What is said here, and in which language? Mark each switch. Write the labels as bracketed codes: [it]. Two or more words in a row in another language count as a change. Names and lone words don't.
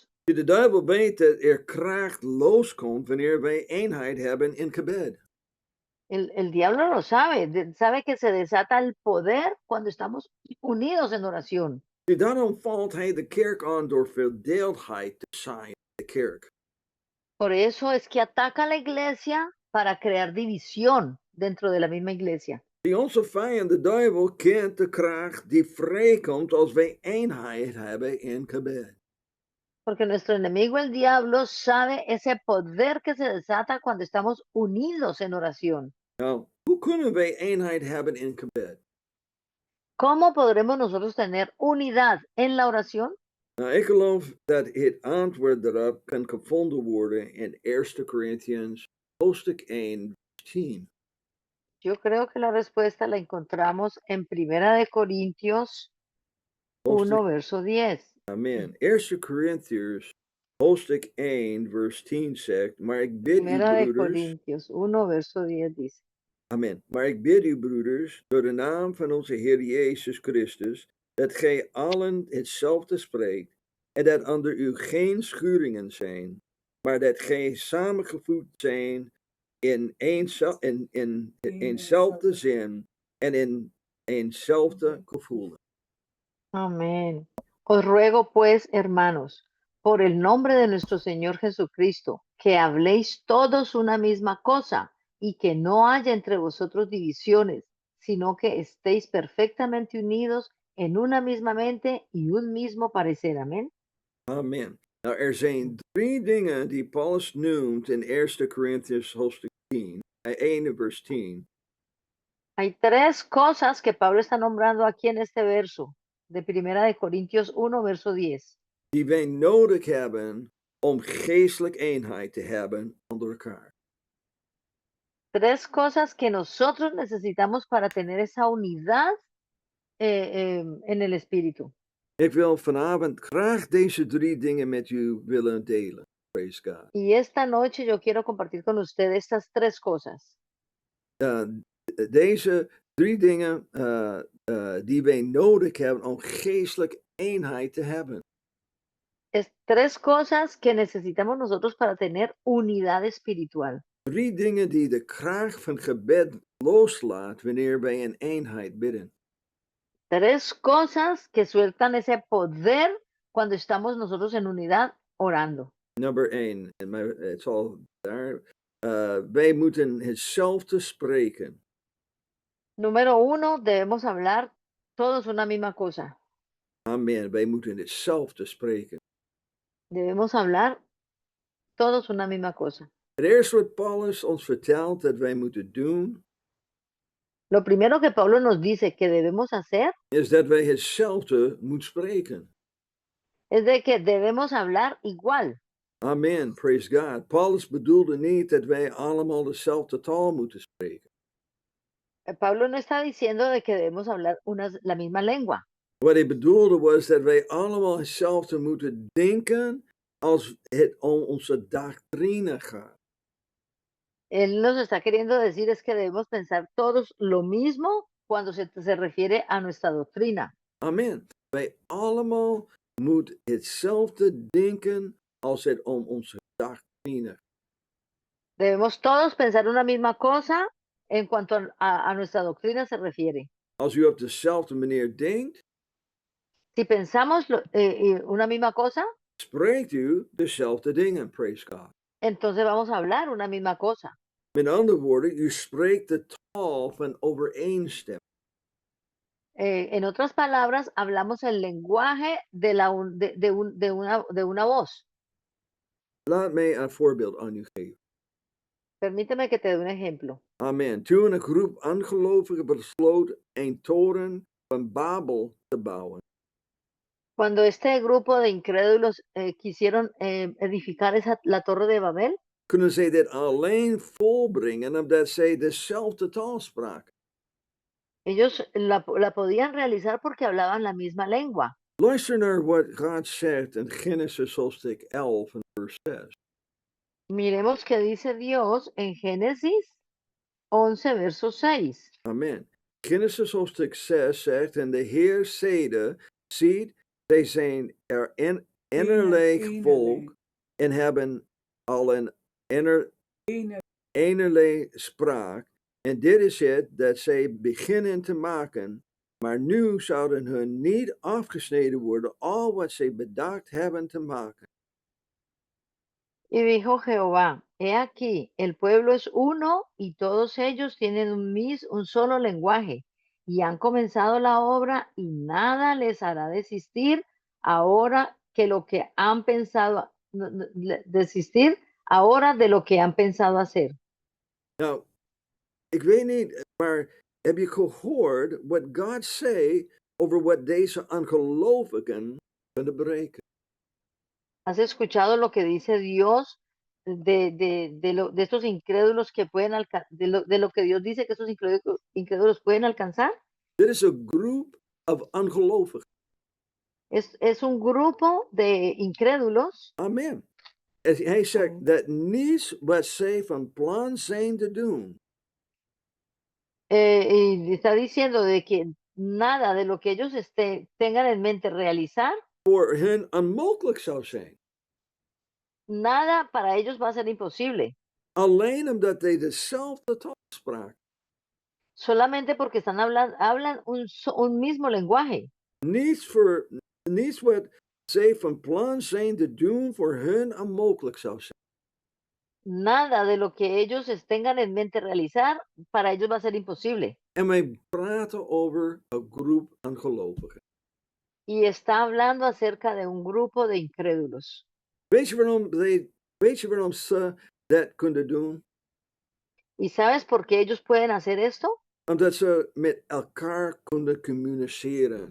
[nl] De duivel weet dat er kracht loskomt wanneer wij eenheid hebben in gebed. [es] El diablo lo sabe, sabe que se desata el poder cuando estamos unidos en oración. [nl] Daarom valt hij de kerk aan door verdeeldheid te zaaien, de kerk. [es] Por eso es que ataca a la iglesia para crear división dentro de la misma iglesia. [nl] Die onze vijand, de duivel, kent de kracht die vrijkomt als wij eenheid hebben in gebed. [es] Porque nuestro enemigo, el diablo, sabe ese poder que se desata cuando estamos unidos en oración. [nl] Nou, hoe kunnen wij eenheid hebben in gebed? [es] ¿Cómo podremos nosotros tener unidad en la oración? [nl] Nou, ik geloof dat het antwoord daarop kan gevonden worden in 1 Corinthians hoofdstuk 1, vers 10. [es] Yo creo que la respuesta la encontramos en Primera de Corintios 1, verso 10. Amen. [nl] 1 Corinthians hoofdstuk 1, vers 10 zegt, maar ik bid u, [es] Primera de [nl] broeders. [es] Corintios 1, verso 10 dice. Amen. [nl] Maar ik bid u, broeders, door de naam van onze Heer Jezus Christus, dat gij allen hetzelfde spreekt, en dat onder u geen schuringen zijn, maar dat gij samengevoegd zijn in eenzelfde zin en in eenzelfde gevoel. [es] Amén. Os ruego pues, hermanos, por el nombre de nuestro Señor Jesucristo, que habléis todos una misma cosa y que no haya entre vosotros divisiones, sino que estéis perfectamente unidos en una misma mente y un mismo parecer. Amén. Amen. [nl] Nou, er zijn drie dingen die Paulus noemt in 1 Corinthians hoofdstuk 10, 1 vers 10. [es] Hay tres cosas que Pablo está nombrando aquí en este verso de Primera de Corintios 1, verso 10. [nl] Die wij nodig hebben om geestelijk eenheid te hebben onder elkaar. [es] Tres cosas que nosotros necesitamos para tener esa unidad en el espíritu. [nl] Ik wil vanavond graag deze drie dingen met u willen delen. [en] Praise God. [es] Y esta noche yo quiero compartir con usted estas tres cosas. [nl] Deze drie dingen die wij nodig hebben om geestelijk eenheid te hebben. [es] Es tres cosas que necesitamos nosotros para tener unidad espiritual. [nl] 3 dingen die de kracht van gebed loslaat wanneer wij in eenheid bidden. [es] 3 cosas que sueltan ese poder cuando estamos nosotros en unidad orando. [en] Number 1, [nl] en het zal daar. Wij moeten hetzelfde spreken. [es] Número 1, debemos hablar todos una misma cosa. Amen. [nl] Wij moeten hetzelfde spreken. [es] Debemos hablar todos una misma cosa. [nl] Het eerste wat Paulus ons vertelt dat wij moeten doen, [es] Lo primero que Pablo nos dice que debemos hacer [nl] is dat wij hetzelfde moeten spreken. [es] es de que debemos hablar igual. [en] Amen. Praise God. [nl] Paulus bedoelde niet dat wij allemaal dezelfde taal moeten spreken. [es] Pablo no está diciendo de que debemos hablar la misma lengua. [nl] Wat hij bedoelde was dat wij allemaal hetzelfde moeten denken als het om onze doctrine gaat. [es] Él nos está queriendo decir es que debemos pensar todos lo mismo cuando se refiere a nuestra doctrina. Amen. [nl] Wij allemaal moeten hetzelfde denken als het om onze doctrine gaat. [es] Debemos todos pensar una misma cosa en cuanto a nuestra doctrina se refiere. [nl] Als u op dezelfde manier denkt, [es] Si pensamos una misma cosa, [nl] spreekt u dezelfde dingen. [en] Praise God. [es] entonces vamos a hablar una misma cosa. [nl] Met andere woorden, u spreekt de taal van overeenstemming. [es] En otras palabras, hablamos el lenguaje de una voz. [nl] Laat mij een voorbeeld aan u geven. [es] Permíteme que te dé un ejemplo. Amen. [nl] Toen een groep ongelovigen besloot een toren van Babel te bouwen, [es] Cuando este grupo de incrédulos quisieron edificar la torre de Babel, [nl] kunnen zij dit alleen volbrengen omdat zij dezelfde taal spraken. [es] ellos la podían realizar porque hablaban la misma lengua. [nl] Luister naar wat God zegt in Genesis hoofdstuk 11 en vers 6. [es] Miremos qué dice Dios en Génesis 11, verso 6. Amen. [nl] Genesis hoofdstuk 6 zegt, en de Heer zeide, ziet, zij zijn er innerlijk volk en hebben al een innerlei spraak. En dit is het dat zij beginnen te maken, maar nu zouden hun niet afgesneden worden al wat zij bedacht hebben te maken. [es] Y dijo Jehová, he aquí, el pueblo es uno y todos ellos tienen un solo lenguaje y han comenzado la obra y nada les hará desistir ahora que lo que han pensado, desistir ahora de lo que han pensado hacer. [nl] Nou, ik weet niet, maar heb je gehoord wat God zei over wat deze ongelovigen kunnen bereiken? [es] ¿Has escuchado lo que dice Dios de estos incrédulos que pueden alcanzar, de lo que Dios dice que estos incrédulos pueden alcanzar? [nl] Dit is een groep of ongelovigen. [es] Es un grupo de incrédulos. Amen. [nl] En hij zegt dat niets wat zij van plan zijn te doen, [es] Y está diciendo de que nada de lo que ellos tengan en mente realizar, [nl] voor hen onmogelijk zou zijn. [es] nada para ellos va a ser imposible. [nl] Alleen omdat zij dezelfde taal spraken. [es] Solamente porque hablan un mismo lenguaje. [nl] Niets wat zij van plan zijn te doen voor hen onmogelijk zou zijn. [es] Nada de lo que ellos tengan en mente realizar, para ellos va a ser imposible. [nl] En wij praten over een groep ongelovigen. [es] Y está hablando acerca de un grupo de incrédulos. [nl] Weet je waarom ze dat kunnen doen? [es] ¿Y sabes por qué ellos pueden hacer esto? [nl] Omdat ze met elkaar kunnen communiceren.